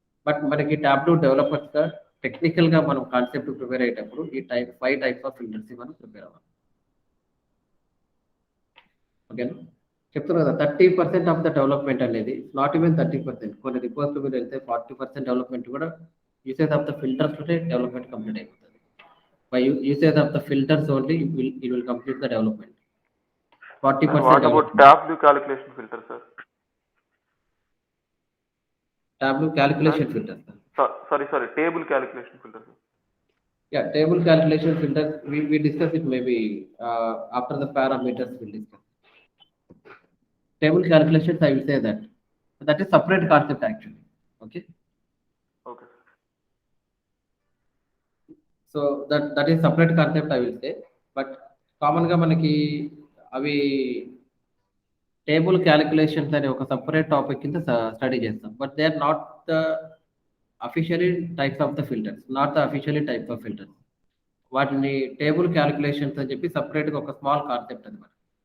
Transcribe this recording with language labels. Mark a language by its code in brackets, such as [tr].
[te] But మనకి Tableau developers గా technical గా మనం కాన్సెప్ట్ ప్రిపేర్ అయ్యేటప్పుడు ఈ 5 టైప్స్ ఆఫ్ ఫిల్టర్స్ మనం ప్రిపేర్ అవ్వాలి. ఓకేనా? చెప్తున్నా కదా, 30% ఆఫ్ ద డెవలప్మెంట్ అనేది నాట్ ఈవెన్ 30%. కొన్ని రిపోర్ట్స్ మీరు వెళ్తే 40% డెవలప్మెంట్ కూడా [en] usage of the filters today development complete అయిపోతుంది. By usage of the filters only it will complete the development. 40% And what about development. Tableau calculation filter, sir? Tableau calculation filter. Sorry, table calculation filter, sir. Yeah, table calculation filters, we discuss it maybe after the parameters we'll discuss. Table calculations, I will say that is separate concept actually. Okay. Okay. So that is separate concept I will say. [te] But common గా మనకి అవి table calculations అనే ఒక separate topic కింద study చేస్తాం. [en] But they are not the officially types of the filters, not the officially types of filters. [te] వాటిని table calculations అని చెప్పి సపరేట్గా ఒక స్మాల్ కాన్సెప్ట్ అది మనకి.